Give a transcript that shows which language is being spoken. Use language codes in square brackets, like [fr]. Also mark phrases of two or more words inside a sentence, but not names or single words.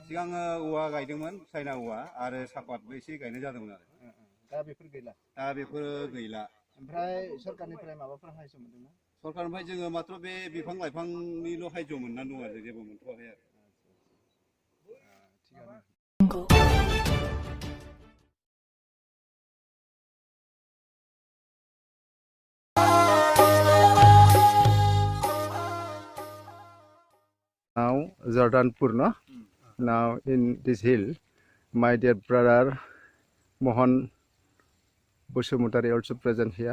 [brx] सिगां औवा गायदोंमोन, चाइना औवा आरो सापातबो एसे गायनाय जादोंमोन आरो। दा बेफोर गैला? दा बेफोरो गैला। ओमफ्राय सरकारनिफ्राय माबाफोर हायस मोनदोंना? सरकारनिफ्राय जोङो मात्र बे बिफां लाइफांनिल' हायज' मोननानै दं आरो जेबो मोनथ'वाखै आरो [en] थिगानो। Now Jordanpur, no? Now in this hill, my dear brother Mohan Busumutari also present here.